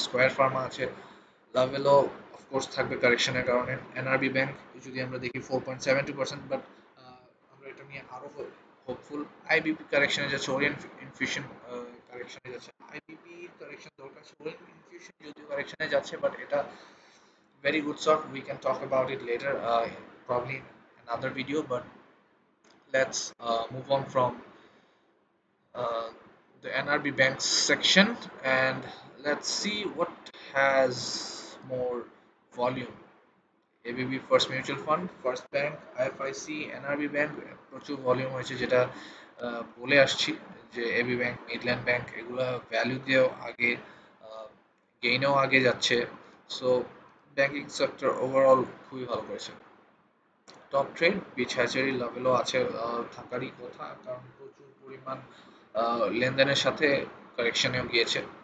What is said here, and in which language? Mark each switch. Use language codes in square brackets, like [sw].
[bn] Square Pharma আছে, Lovello of course থাকবে কারেকশনের কারণে। এনআরবি ব্যাংক যদি আমরা দেখি 4.72%, বাট আমরা এটা নিয়ে আরো হোপফুল। আইবিপি কারেকশনে যাচ্ছে, ওরিয়েন্ট ইনফিউশন কারেকশনে যাচ্ছে। আইবিপি কারেকশন দরকার ছিল, ওরিয়েন্ট ইনফিউশন যদিও কারেকশনে যাচ্ছে, বাট এটা [en] very good stock. We can talk about it later, probably in another video. But let's move on from uh, the NRB Banks section, and let's see what has more volume. [bn] ABB First Mutual Fund, First Bank, IFIC, NRB Bank প্রচুর volume হয়েছে, যেটা বলে আসছি যে AB bank, Midland bank এগুলা value দিয়েও আগে, গেইনেও আগে যাচ্ছে। সো ব্যাংকিং সেক্টর ওভারঅল খুবই ভালো করেছে। টপ ট্রেড বিচ হ্যাচারি, লাভেলও আছে, থাকারই কথা, কারণ প্রচুর পরিমাণ লেনদেনের সাথে কারেকশনেও গিয়েছে।